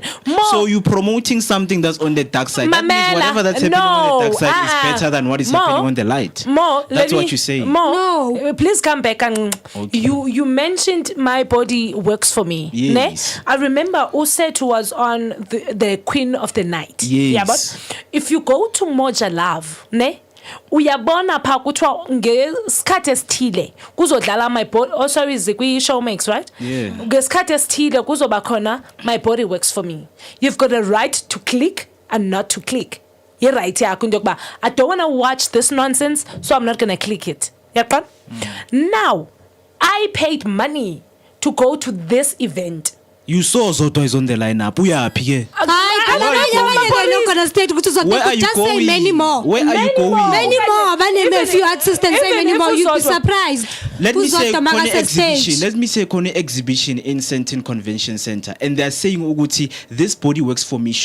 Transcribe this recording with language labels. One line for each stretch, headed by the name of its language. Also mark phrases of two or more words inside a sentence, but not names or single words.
English: So you promoting something that's on the dark side. That means whatever that's happening on the dark side is better than what is happening on the light. That's what you're saying. No, please come back and you mentioned my body works for me. Yes. Ne? I remember Uset was on the Queen of the Night. Yes. Yeah, but if you go to Moja Love, ne?
Zulu: Uyabona pha kuthiwa ngesikhathi esithile kuzodlala
English: my body sorry
Zulu: zikwi Showmax, right?
English: Yeah.
Zulu: Ngesikhathi esithile kuzoba khona
English: my body works for me. You've got a right to click and not to click. You're right
Xhosa: yakho into yokuba
English: I don't want to watch this nonsense, so I'm not going to click it.
Xhosa: Yaqon?
English: Now, I paid money to go to this event. You saw Zodwa is on the lineup.
Xhosa: Uyaphi ke?
English: Where are you just going? Say many more. Where are you going? Many more. A few artists and say many more. You'd be surprised. Let me say Kone exhibition. Let me say Kone exhibition in Sentin Convention Center, and they're saying Uguti, this body works for me.